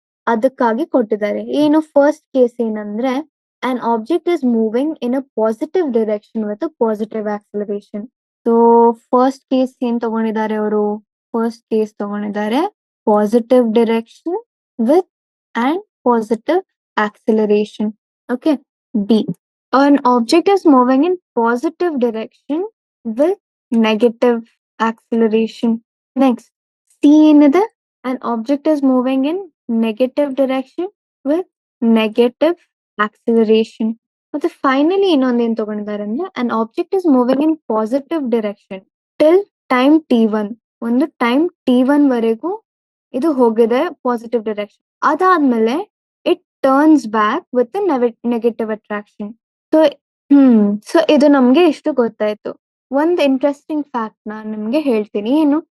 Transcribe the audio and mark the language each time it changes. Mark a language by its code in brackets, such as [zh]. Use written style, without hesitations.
[kn] ಅದಕ್ಕಾಗಿ ಕೊಟ್ಟಿದ್ದಾರೆ. ಏನು ಫಸ್ಟ್ ಕೇಸ್ ಏನಂದ್ರೆ, [en] An object is moving in a positive direction with a positive acceleration. [kn] So first case ಏನ್ ತಗೊಂಡಿದ್ದಾರೆ ಅವರು? ಫಸ್ಟ್ ಕೇಸ್ ತಗೊಂಡಿದ್ದಾರೆ [en] Positive direction with and positive acceleration. Okay, B, an object is moving in positive direction with negative acceleration. Next, C ಏನಿದೆ? An object is moving in negative direction with negative acceleration. [kn] ಮತ್ತೆ finally ಇನ್ನೊಂದೇನ್ ತಗೊಂಡಿದ್ದಾರೆ ಅಂದ್ರೆ, [en] an object is moving in positive direction till time t1. [kn] ಒಂದು time t1 ವರೆಗೂ ಇದು ಹೋಗಿದೆ positive direction. [en] ಅದಾದ್ಮೇಲೆ it turns back with negative attraction. [kn] So so ಇದು ನಮ್ಗೆ ಇಷ್ಟು ಗೊತ್ತಾಯ್ತು. ಒಂದು ಇಂಟ್ರೆಸ್ಟಿಂಗ್ ಫ್ಯಾಕ್ಟ್ ನಾನು ನಿಮ್ಗೆ ಹೇಳ್ತೀನಿ. ಏನು?